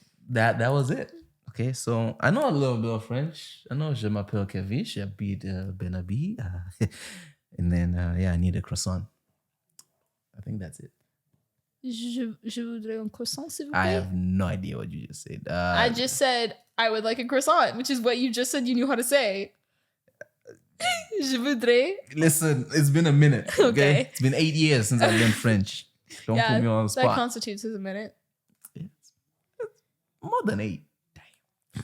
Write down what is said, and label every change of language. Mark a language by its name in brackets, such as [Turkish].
[English] That was it. Okay, so I know a little bit of French. I know [French] je m'appelle Kevin, j'habite Benabi. [English] And then, I need a croissant. I think that's it. [French] Je voudrais un croissant, s'il vous plaît. [English] I have no idea what you just said. I just said I would like a croissant, which is what you just said you knew how to say. [French] Je voudrais. [English] Listen, it's been a minute. Okay? It's been 8 years since I learned French. Don't put me on the spot. That constitutes as a minute. It's more than 8. Damn.